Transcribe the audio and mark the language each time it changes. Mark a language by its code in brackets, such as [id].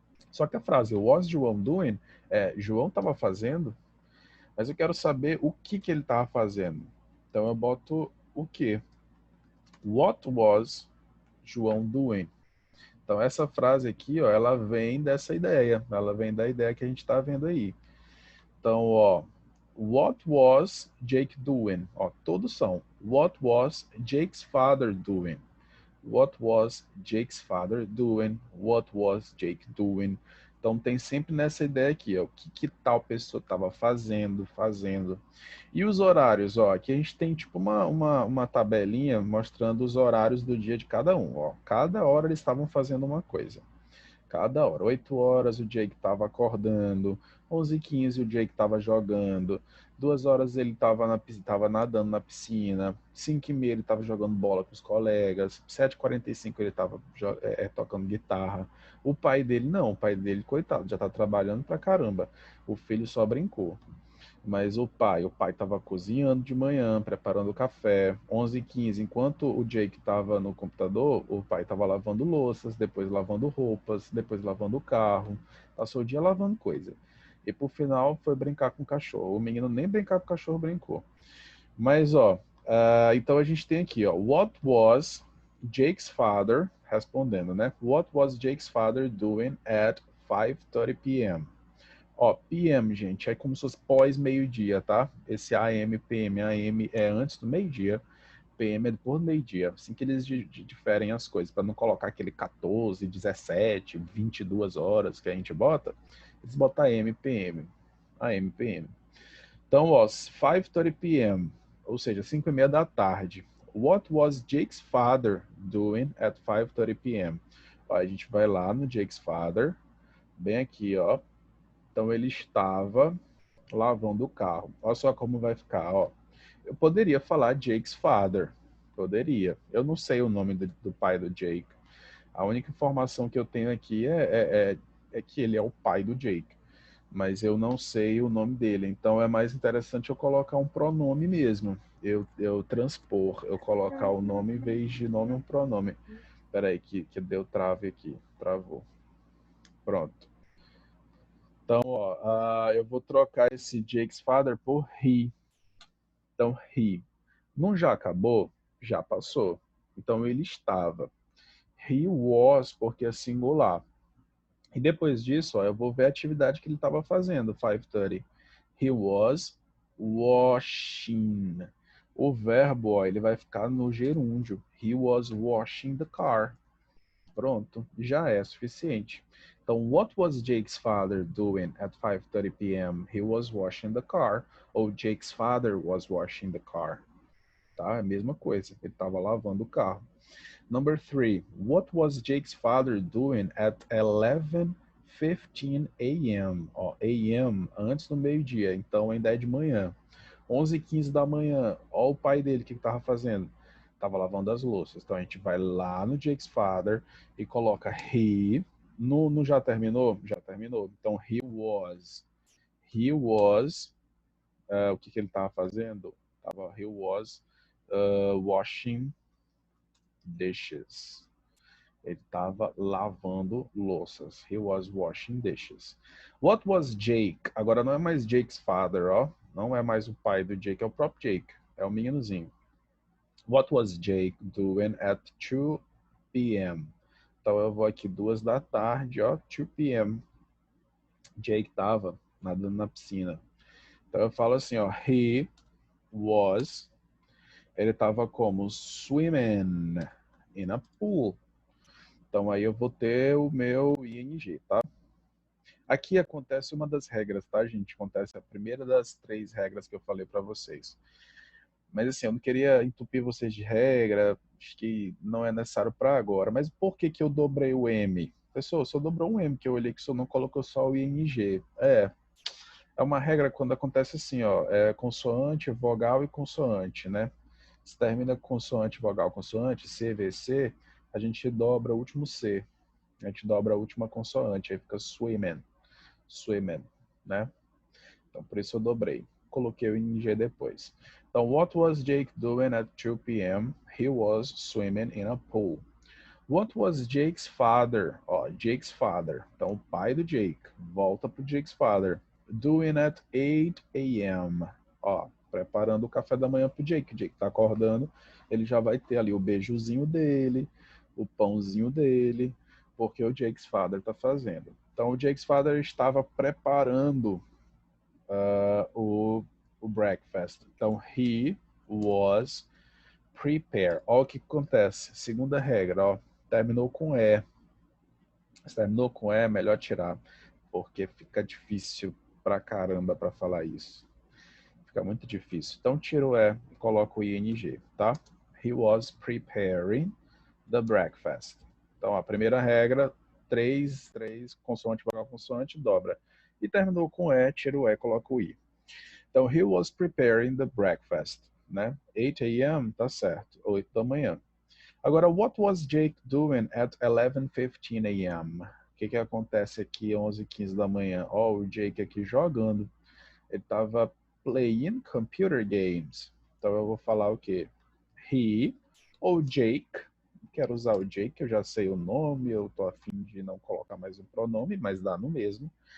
[pt] Só que a frase [en] was João doing [pt] João estava fazendo, mas eu quero saber o que ele estava fazendo. Então, eu boto o quê? [en] What was João doing? [pt] Então, essa frase aqui, ó, ela vem dessa ideia. Ela vem da ideia que a gente está vendo aí. Então, ó, [en] what was Jake doing? [pt] Ó, todos são. [en] What was Jake's father doing? What was Jake's father doing? What was Jake doing? [pt] Então, tem sempre nessa ideia aqui, ó, o que tal pessoa estava fazendo. E os horários, ó, aqui a gente tem tipo uma tabelinha mostrando os horários do dia de cada um, ó. Cada hora eles estavam fazendo uma coisa. Cada hora. 8 horas o Jake estava acordando, 11h15 o Jake estava jogando, 2 horas ele estava nadando na piscina, 5h30 ele estava jogando bola com os colegas, 7h45 ele estava tocando guitarra. O pai dele não, o pai dele, coitado, já está trabalhando pra caramba. O filho só brincou. Mas o pai estava cozinhando de manhã, preparando o café. 11h15, enquanto o Jake estava no computador, o pai estava lavando louças, depois lavando roupas, depois lavando o carro. Passou o dia lavando coisa. E por final foi brincar com o cachorro. O menino nem brincar com o cachorro brincou. Mas, ó, então a gente tem aqui, ó, [en] what was Jake's father, [pt] respondendo, né? [en] What was Jake's father doing at 5:30 p.m.? [pt] Ó, PM, gente, é como se fosse pós-meio-dia, tá? Esse AM, PM, AM é antes do meio-dia, PM é depois do meio-dia. Assim que eles diferem as coisas, para não colocar aquele 14, 17, 22 horas que a gente bota, eles botam AM, PM. AM, PM. Então, ó, 5:30 p.m., ou seja, 5h30 da tarde. [en] What was Jake's father doing at 5:30 p.m.? [pt] Ó, a gente vai lá no Jake's father, bem aqui, ó. Então, ele estava lavando o carro. Olha só como vai ficar, ó. Eu poderia falar Jake's father. Poderia. Eu não sei o nome do pai do Jake. A única informação que eu tenho aqui é que ele é o pai do Jake. Mas eu não sei o nome dele. Então, é mais interessante eu colocar um pronome mesmo. Eu transpor. Eu colocar o nome em vez de nome um pronome. Espera aí, que deu trave aqui. Travou. Pronto. Então, ó, eu vou trocar esse Jake's father por he. Então, he. Não já acabou? Já passou. Então, ele estava. [en] He was, [pt] porque é singular. E depois disso, ó, eu vou ver a atividade que ele estava fazendo, 5:30. [en] He was washing. [pt] O verbo, ó, ele vai ficar no gerúndio. [en] He was washing the car. [pt] Pronto, já é suficiente. [en] Então, what was Jake's father doing at 5:30 p.m.? He was washing the car. Ou Jake's father was washing the car. [pt] Tá? A mesma coisa. Ele estava lavando o carro. [en] Number 3. What was Jake's father doing at 11:15 a.m.? [pt] Ó, a.m. antes do meio-dia. Então, ainda é de manhã. 11h15 da manhã. Ó o pai dele, o que estava fazendo? Estava lavando as louças. Então, a gente vai lá no Jake's father e coloca he. No já terminou? Já terminou. Então, [en] he was. He was. [pt] O que ele estava fazendo? [en] He was washing dishes. [pt] Ele estava lavando louças. [en] He was washing dishes. What was Jake? [pt] Agora não é mais Jake's father, ó. Não é mais o pai do Jake, é o próprio Jake. É o meninozinho. [en] What was Jake doing at 2 p.m.? [pt] Então eu vou aqui 2 da tarde, ó, 2 p.m. Jake estava nadando na piscina. Então eu falo assim, ó, [en] he was, [pt] ele estava como [en] swimming in a pool. [pt] Então aí eu vou ter o meu ing, tá? Aqui acontece uma das regras, tá, gente? Acontece a primeira das 3 regras que eu falei para vocês. Mas assim, eu não queria entupir vocês de regra, acho que não é necessário para agora. Mas por que eu dobrei o M? Pessoal, só dobrou um M, que eu olhei que só não colocou só o ING. É uma regra quando acontece assim, ó, consoante, vogal e consoante, né? Se termina consoante, vogal, consoante, C, V, C, a gente dobra o último C. A gente dobra a última consoante, aí fica swimming, né? Então, por isso eu dobrei. Coloquei o ING depois. [en] Então, what was Jake doing at 2 p.m.? He was swimming in a pool. What was Jake's father? [pt] Ó, Jake's father. Então, o pai do Jake. Volta pro Jake's father. [en] Doing at 8 a.m. [pt] Ó, preparando o café da manhã pro Jake. O Jake tá acordando, ele já vai ter ali o beijozinho dele, o pãozinho dele, porque o Jake's father está fazendo. Então, o Jake's father estava preparando o breakfast. [en] Então, he was prepare. [pt] Olha o que acontece. Segunda regra, ó, terminou com E. Se terminou com E, melhor tirar, porque fica difícil pra caramba pra falar isso. Fica muito difícil. Então, tiro o E e coloco o ING, tá? [en] He was preparing the breakfast. [pt] Então, a primeira regra, três consoante, vogal, consoante, dobra. E terminou com E, tiro o E, coloco o I. Então, [en] he was preparing the breakfast, [pt] né? 8 a.m., tá certo, 8 da manhã. [en] Agora, what was Jake doing at 11:15 a.m.? [pt] O que acontece aqui 11:15 da manhã? Ó, o Jake aqui jogando. Ele estava [en] playing computer games. [pt] Então, eu vou falar o quê? He, ou Jake. Quero usar o Jake, eu já sei o nome, eu tô a fim de não colocar mais um pronome, mas dá no mesmo.